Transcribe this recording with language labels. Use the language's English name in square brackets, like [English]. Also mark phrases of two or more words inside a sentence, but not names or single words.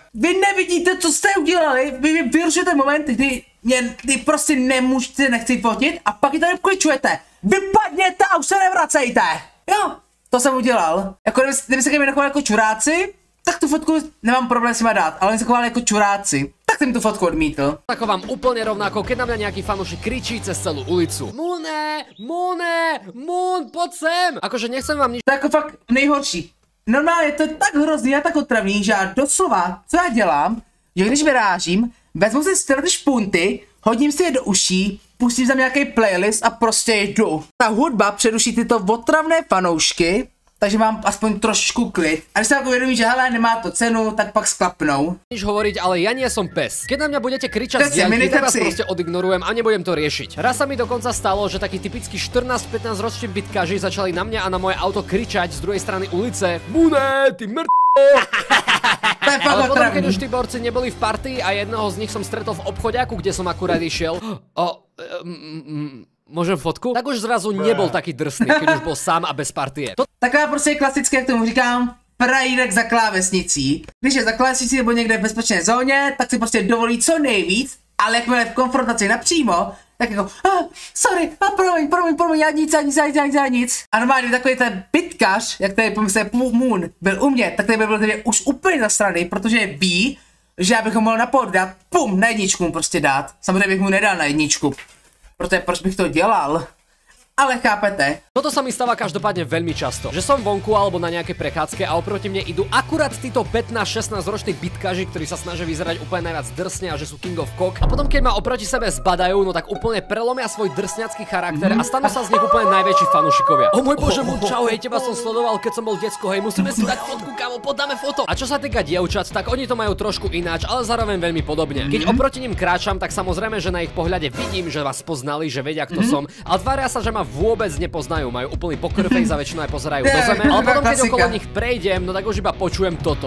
[Czech] Vy nevidíte, co jste udělali, vy mi vyrušujete moment, kdy prostě nemůžete, nechci fotit a pak ji tady kličujete. Vypadněte a už se nevracejte. Jo, to jsem udělal. Jako kdyby se ke mně nechovali jako čuráci, tak tu fotku nemám problém si ma dát, ale oni se chovali jako čuráci. Tak jsem tu fotku odmítl. [Slovak] Tak vám úplne rovnako, keď na mňa nejaký fanúšik kričí cez celú ulicu. Moon, poď sem! Akože nechcem vám nič... [Czech] To je jako fakt nejhorší. Normálně to je tak hrozný a tak otravný, že já doslova, co já dělám, že když vyrážím, vezmu si ty špunty, hodím si je do uší, pustím tam nějaký playlist a prostě jdu. Ta hudba přeruší tyto otravné fanoušky, takže mám aspoň trošku klid. A když sa ako uvedomí, že hele, nemá to cenu, tak pak sklapnou. [Slovak] Nič hovoriť, ale ja nie som pes. Keď na mňa budete kričať z diaľky, tak vás proste odignorujem a nebudem to riešiť. Raz sa mi dokonca stalo, že takí typickí 14-15 roční bitkaži začali na mňa a na moje auto kričať z druhej strany ulice. Mune, ty Ale potom, keď už tí borci neboli v partii a jednoho z nich som stretol v obchodiaku, kde som akurát išiel. Môžem fotku? Tak už zrazu nebol taký drsný, keď už bol sám a bez partie. [Czech] Taková prostě klasické, jak tomu říkám, frajídek za klávesnicí. Když je za klávesnicí nebo někde v bezpečné zóně, tak si prostě dovolí co nejvíc, ale jakmile v konfrontaci napřímo, tak jako, sorry, promiň, já nic. A normálně takový ten bitkař, jak tady pomyslel Moon, byl u mě, tak tady byl tady už úplně nasraný, protože ví, že já bych ho mohl na pod dát, pum, na jedničku mu prostě dát. Samozřejmě bych mu nedal na jedničku. Protože proč bych to dělal? Ale chápete. [Slovak] Toto sa mi stáva každopádne veľmi často. Že som vonku alebo na nejakej prechádzke a oproti mne idú akurát títo 15-16 roční bitkaži, ktorí sa snažia vyzerať úplne najviac drsne a že sú [English] king of cock. [Slovak] A potom keď ma oproti sebe zbadajú, no tak úplne prelomia svoj drsňacký charakter a stanú sa z nich úplne najväčší fanúšikovia. O môj bože, čau, hej, teba som sledoval, keď som bol decko, hej, musíme si dať fotku, kámo, podáme foto. A čo sa týka dievčat, tak oni to majú trošku ináč, ale zároveň veľmi podobne. Keď oproti nim kráčam, tak samozrejme, že na ich pohľade vidím, že vás poznali, že vedia, kto som, ale tvária sa, že ma vôbec nepoznajú, majú úplný poker face a väčšinou aj pozerajú do zeme, ale potom keď okolo nich prejdem, no tak už iba počujem toto.